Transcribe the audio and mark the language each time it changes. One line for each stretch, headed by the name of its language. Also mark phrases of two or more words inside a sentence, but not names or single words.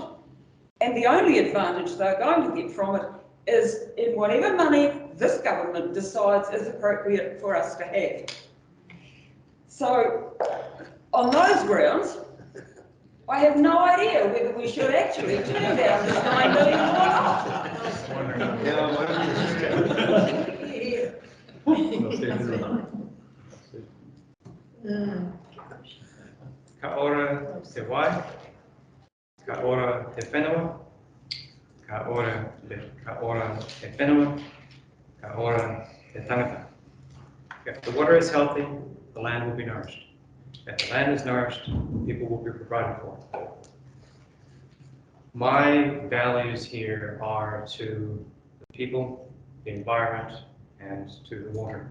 English: And the only advantage they're going to get from it is in whatever money this government decides is appropriate for us to have. So, on those grounds, I have no idea whether we should actually turn down this 9 million or not.
Māori: Ka ora te wai, ka ora te whenua, ka ora te whenua, ka ora te tangata.
English: If the water is healthy, the land will be nourished. If the land is nourished, people will be provided for. My values here are to the people, the environment, and to the water.